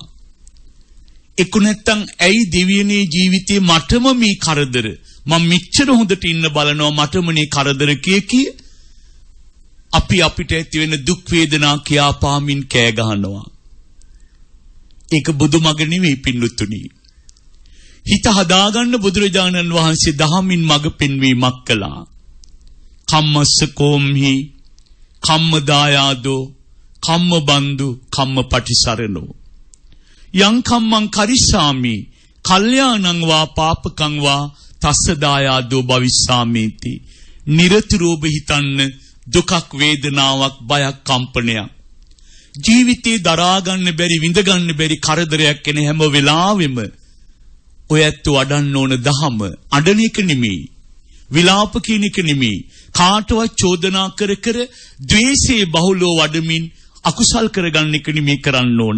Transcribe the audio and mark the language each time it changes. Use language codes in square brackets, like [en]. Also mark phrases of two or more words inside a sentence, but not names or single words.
[si] එක්ක නැත්තම් ඇයි දෙවියනේ ජීවිතේ මටම මේ කරදර මම මෙච්චර හොඳට ඉන්න බලනවා මටම මේ කරදර කිය අපි අපිට ඇති වෙන දුක් වේදනා කියා පාමින් කෑ ගහනවා. ඒක බුදුමග නෙවෙයි පින්නතුනි. හිත හදාගන්න බුදුරජාණන් වහන්සේ දහමින් මඟ පෙන්වීමක් කළා. [pi] කම්මස්ස කෝම්හි කම්ම දායාදෝ කම්ම බන්දු කම්ම පටිසරණෝ යං කම්මං කරිස්සාමි කල්යාණං වා පාපකං වා තස්ස දායාදෝ භවිස්සාමීති [si] නිරතුරුව හිතන්න දුකක් වේදනාවක් බයක් කම්පනයක් ජීවිතේ දරා ගන්න බැරි විඳ ගන්න බැරි කරදරයක් එන හැම වෙලාවෙම ඔය ඇත්ත වඩන්න ඕන දහම අඬන එක නෙමෙයි විලාප කියන එක නෙමෙයි කාටවත් චෝදනා කර කර ද්වේෂයේ බහුලව වඩමින් අකුසල් කරගන්න එක නෙමෙයි කරන්න ඕන.